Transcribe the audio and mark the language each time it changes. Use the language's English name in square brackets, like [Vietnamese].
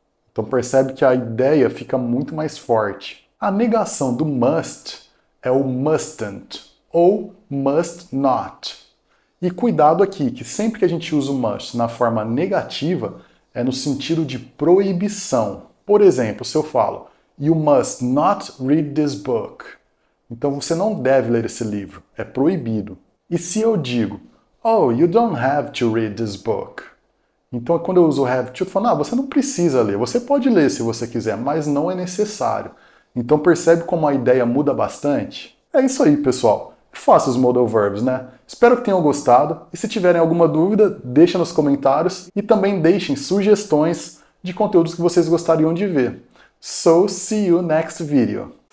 [Portuguese] Então percebe que a ideia fica muito mais forte. A negação do must é o mustn't ou must not. E cuidado aqui, que sempre que a gente usa o must na forma negativa, é no sentido de proibição. Por exemplo, se eu falo [English] You must not read this book. [Portuguese] Então você não deve ler esse livro, é proibido. E se eu digo [English] Oh, you don't have to read this book. [Portuguese] Então quando eu uso o have to, eu falo, você não precisa ler, você pode ler se você quiser, mas não é necessário. Então percebe como a ideia muda bastante? É isso aí, pessoal. Faça os modal verbs, né? Espero que tenham gostado, e se tiverem alguma dúvida, deixa nos comentários e também deixem sugestões de conteúdos que vocês gostariam de ver. [English] So, see you next video.